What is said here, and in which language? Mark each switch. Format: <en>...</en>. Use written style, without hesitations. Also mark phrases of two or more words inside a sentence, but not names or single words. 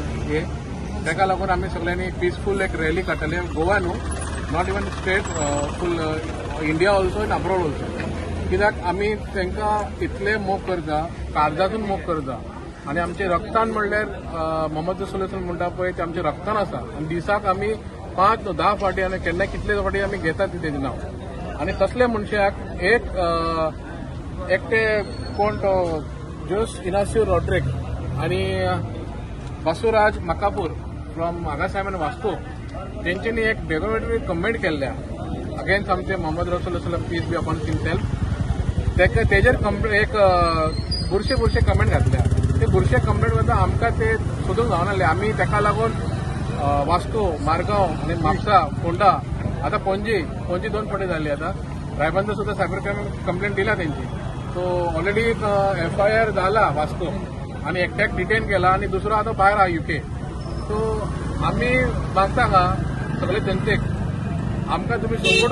<kok>हे ताका लागून आमी सगळ्यांनी पीसफूल एक रॅली काडटले गोवा न्हू</kok> <en>not even state full India also in abroad also</en> <kok>कित्याक आमी तांकां इतले मोग करता काळजातून मोग करता आनी आमचे रक्तान म्हणल्यार मोहम्मद रसूल म्हणटा पळय ते आमचे रक्तान आसा आनी दिसाक आमी 5-10 फावटी आनी केन्ना कितले फावटी आमी घेतात तेजें नांव आनी तसले मनशाक एकटे कोण तो जोस इनासियो रॉड्रिक आनी बसवराज मकापूर फ्रॉम हांगा सायमन वास्को तेंच्यांनी एक</kok> <en>documentary comment</en> <kok>केल्ल्या अगेन्स्ट आमचे मोहम्मद रसूल सलाम</kok> <en>peace be upon himself</en> <kok>तेजेर एक बुरशे कमेंट घातल्या ते बुरशे कमेंट वता आमकां ते सोदूंक जावनासले आमी ताका लागून वास्को मारगांव आनी म्हापसा फोंडा आतां पणजी 2 फावटी जाल्ली आतां रायबंदर सुद्दां</kok> <en>cyber crime complaint</en> <kok>दिला तेंची</kok> <en>so already FIR</en> <kok>जाला वास्को आनी एकट्याक डिटेन केला आनी दुसरो आतां भायर आहा UK सो आमी मागता सगळे जनतेक आमकां तुमी सपोर्ट</kok>